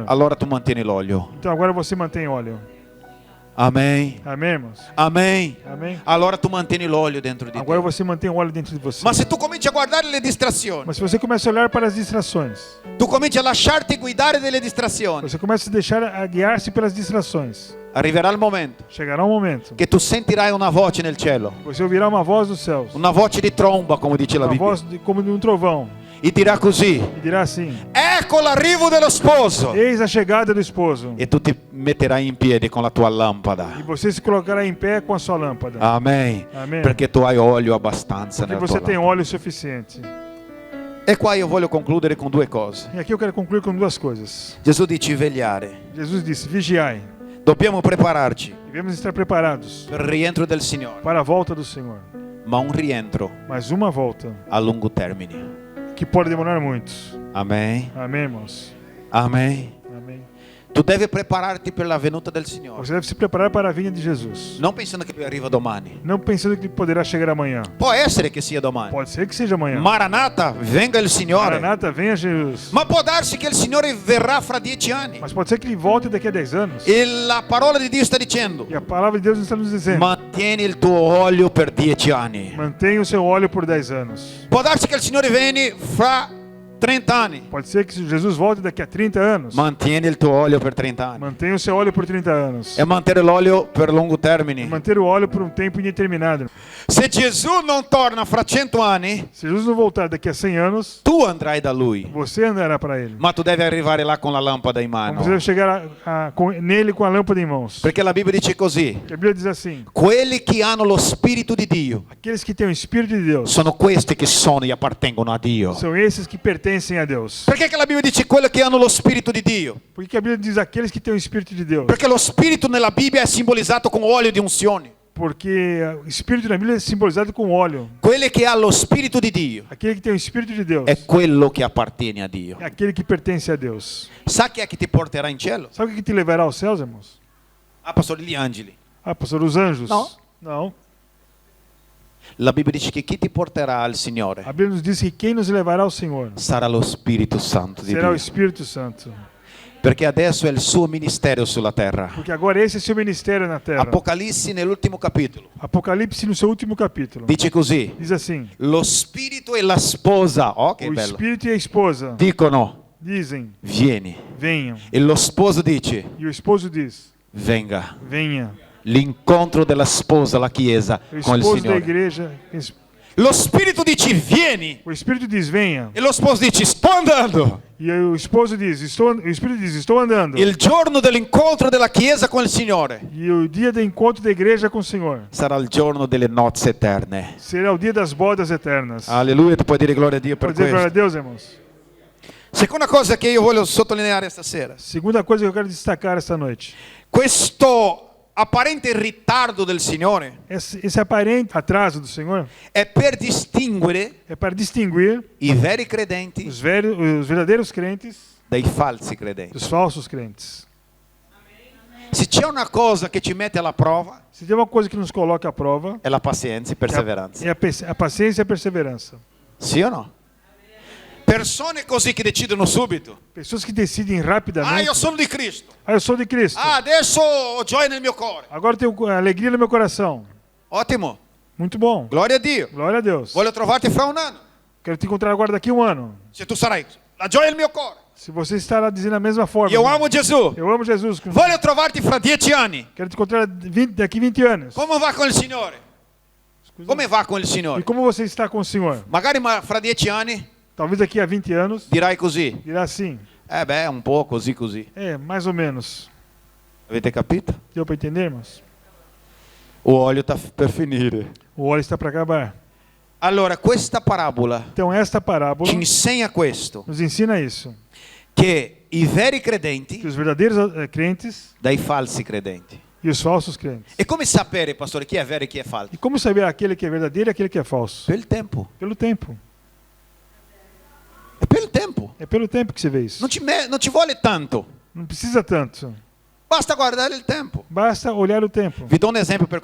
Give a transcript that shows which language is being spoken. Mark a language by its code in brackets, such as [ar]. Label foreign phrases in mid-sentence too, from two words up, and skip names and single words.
[it] allora tu mantieni l'olio. [pt] Então agora você mantém óleo. [it] Amen. [pt] Amém, irmãos? [it] Amen. [pt] Amém? [it] Allora tu mantieni l'olio dentro di [pt] Agora [it] te. [pt] você mantém o óleo dentro de você. [it] Ma se tu cominci a guardare le distrazioni, [pt] Mas se você começa a olhar para as distrações, [it] tu cominci a lasciarti guidare dalle distrazioni, [pt] você começa a deixar a guiar-se pelas distrações, [it] arriverà il momento [pt] chegará um momento [it] che tu sentirai una voce nel cielo, [pt] você ouvirá uma voz dos céus, [it] una voce di tromba, come dice la [pt] uma [it] Bibbia, [pt] voz como de um trovão, [it] e dirà così: [pt] e dirá assim: [it] ecco l'arrivo dello sposo. [pt] eis a chegada do esposo. [it] E tu ti metterai in piedi con la tua lampada. [pt] E você se colocará em pé com a sua lâmpada. [it] Amen. [pt] Amém. [it] Perché tu hai olio abbastanza [pt] Porque [it] nella [pt] você [it] tua [pt] tem [it] lampada. [pt] óleo suficiente. [it] E qua io voglio concludere con due cose. [pt] E aqui eu quero concluir com duas coisas. [it] Gesù dice vegliare. [pt] Jesus disse: vigiai. [it] Dobbiamo prepararci [pt] Devemos estar preparados [it] per il rientro del Signore, [pt] para a volta do Senhor. [it] ma un rientro [pt] Mas uma volta [it] a lungo termine. [pt] que pode demorar muito. [it] Amen. [pt] Amém, irmãos? [it] Amen. [pt] Amém. [it] Tu devi prepararti per la venuta del Signore, [pt] Você deve se preparar para a vinda de Jesus. [it] non pensando che lui arriva domani. [pt] Não pensando que poderá chegar amanhã. [it] Può essere che sia domani. [pt] Pode ser que seja amanhã. [it] Maranata, venga il Signore. [pt] Maranata, venha Jesus. [it] Ma può darsi che il Signore verrà fra 10 anni. [pt] Mas pode ser que ele volte daqui a 10 anos. [it] E la parola di Dio sta dicendo: [pt] E a palavra de Deus está nos dizendo: [it] mantieni il tuo olio per 10 anni. [pt] mantenha o seu óleo por 10 anos. [it] Può darsi che il Signore vieni fra 30 anni. [pt] Pode ser que Jesus volte daqui a 30 anos. [it] Mantieni il tuo olio per 30 anni. [pt] Mantenha o seu óleo por 30 anos. [it] E mantenere l'olio per lungo termine. [pt] Manter o óleo por um tempo indeterminado. [it] Se Gesù non torna fra 100 anni, [pt] Se Jesus não voltar daqui a 100 anos, [it] tu andrai da lui. [pt] você andará para ele. [it] Ma tu devi arrivare là con la lampada in mano. [pt] Você deve chegar nele com a lâmpada em mãos. [it] Perché la Bibbia dice così: [pt] Porque a Bíblia diz assim: [it] quelli che hanno lo Spirito di Dio [pt] aqueles que têm o Espírito de Deus [it] sono questi che sono e appartengono a Dio. [pt] são esses que pertencem a Deus. [it] Perché che la Bibbia dice quelli che hanno lo Spirito di Dio? [pt] Por que a Bíblia diz aqueles que têm o Espírito de Deus? [it] Perché lo Spirito nella Bibbia è simbolizzato con olio di unzione. [pt] Porque o Espírito na Bíblia é simbolizado com óleo. [it] Quelli che hanno lo Spirito di Dio [pt] Aquele que tem o Espírito de Deus [it] è quello che appartiene a Dio. [pt] é aquele que pertence a Deus. [it] Sa chi è che ti porterà in cielo? [pt] Sabe o que te levará aos céus, irmãos? [it] Ah, pastor, gli angeli. [pt] Ah, pastor, os anjos? Não. Não. [it] La Bibbia dice che chi ti porterà al Signore [pt] A Bíblia nos diz que quem nos levará ao Senhor [it] sarà lo Spirito Santo di [pt] será o [it] Dio. [pt] Espírito Santo. [it] Perché adesso è il suo ministero sulla terra. [pt] Porque agora esse é seu ministério na terra. [it] Apocalisse nell'ultimo capitolo [pt] Apocalipse, no seu último capítulo, [it] dice così: [pt] diz assim: [it] lo Spirito e la sposa, oh che [pt] o [it] bello, [pt] Espírito e a esposa [it] dicono [pt] dizem, [it] vieni. [pt] venham. [it] E lo sposo dice, [pt] E o esposo diz, [it] venga. [pt] venha. [it] L'incontro della sposa, la chiesa, [pt] O [it] con il [pt] esposo da [it] Signore. [pt] igreja, [it] Lo spirito dice, vieni. [pt] o Espírito diz, venha. [it] E lo sposo dice, sto andando. [pt] E o esposo diz, o Espírito diz, estou andando. [it] Il giorno dell'incontro della chiesa con il Signore [pt] E o dia do encontro da igreja com o Senhor [it] sarà il giorno delle nozze eterne. [pt] será o dia das bodas eternas. [it] Alleluia, tu puoi dire gloria a Dio per [pt] Pode dizer glória a [it] questo. [pt] Deus, irmãos? [it] Seconda cosa che io voglio sottolineare stasera. [pt] Segunda coisa que eu quero destacar esta noite. [it] Questo apparente ritardo del Signore [pt] Esse aparente atraso do Senhor [it] è per distinguere [pt] é para distinguir [it] i veri credenti [pt] os verdadeiros crentes [it] dai falsi credenti. [pt] dos falsos crentes. [it] Se c'è una cosa che ci mette alla prova, [pt] Se tem uma coisa que nos coloca à prova, [it] è la pazienza e perseveranza. [pt] é a paciência e a perseverança. [it] Sì o no? Persone così che decidono subito. [pt] Pessoas que decidem Ah, rapidamente. [it] io sono di Cristo. [pt] Eu sou de Cristo. [it] Ah, adesso ho gioia nel mio cuore. [pt] Agora eu tenho alegria no meu coração. [it] Ottimo. [pt] Muito bom. [it] Gloria a Dio. [pt] Glória a Deus. [it] Voglio trovarti fra un anno. [pt] Quero te encontrar agora daqui a um ano. [it] Se tu sarai la gioia nel mio cuore. [pt] Se você estará dizendo a mesma forma. [it] Io amo Gesù. [pt] Eu amo Jesus. [it] Voglio trovarti fra 10 anni. [pt] Quero te encontrar daqui 20 anos. [it] Come va con il Signore? Come va con il [pt] E [it] Signore? [pt] como você está com o Senhor? [it] Magari fra 10 anni [pt] Talvez daqui a 20 anos [it] dirai così. [pt] dirá assim. [it] Un po' così così. [pt] Mais ou menos. [it] Avete capito? [pt] Deu para entender, irmãos? [it] O olio sta per finire. [pt] O óleo está para acabar. [it] Allora, questa parabola [pt] Então esta parábola [it] ci insegna questo, [pt] nos ensina isso. [it] che i veri [pt] Que [it] credenti [pt] os verdadeiros crentes [it] dai falsi credenti. [pt] e os falsos crentes. [it] E come sapere, pastore, chi è vero e chi è falso? [pt] E como saber aquele que é verdadeiro e aquele que é falso? [it] Per il tempo. [pt] Pelo tempo. [it] È per il tempo. [pt] É pelo tempo que você vê isso. [it] Non ci vuole tanto. [pt] Não precisa tanto. [it] Basta guardare il tempo. [pt] Basta olhar o tempo. [it] Vi do un esempio per